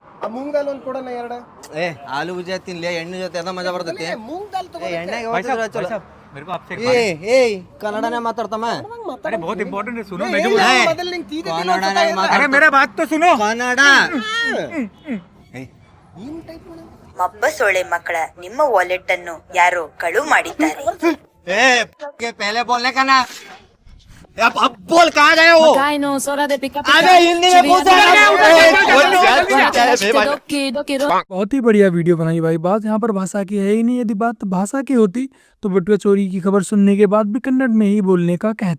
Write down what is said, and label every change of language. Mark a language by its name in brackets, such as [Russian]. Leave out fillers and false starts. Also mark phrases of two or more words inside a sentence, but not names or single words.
[Kannada] ಮೂಂಗ್ ದಾಲ್ ಒಂದು ಕೊಡೋಣ ಎರಡು. ಆಲೂ ಭುಜಿಯಾ ತಿನ್ಲಿ, ಎಣ್ಣೆ ಜೊತೆ ಅದ ಮಜಾ ಬರ್ತೈತಿ. ಮೂಂಗ್ ದಾಲ್ ಎಣ್ಣೆಗೆ [Hindi] मेरे को आपसे [Kannada] ಕನ್ನಡನೇ ಮಾತಾಡ್ತಮ್ಮ. [Hindi] अरे बहुत इम्पोर्टेंट है, सुनो. [Kannada] ಕನ್ನಡನೇ [Hindi] अरे मेरा बात तो सुनो. [Kannada] ಕನ್ನಡ ಮಬ್ಬಸೊಳೆ ಮಕ್ಕಳ ನಿಮ್ಮ ವಾಲೆಟ್ ಅನ್ನು ಯಾರೋ ಕಳು ಮಾಡಿದ್ದಾರೆ. [Hindi] पहले बोलने का ना. अब बोल कहाँ गए हो? अरे हिंदी में पूछा. बहुत ही बढ़िया वीडियो बनाई भाई। बात यहाँ पर भाषा की है ही नहीं। यदि बात भाषा की होती तो बटुआ चोरी की खबर सुनने के बाद भी कन्नड़ में ही बोलने का कहते।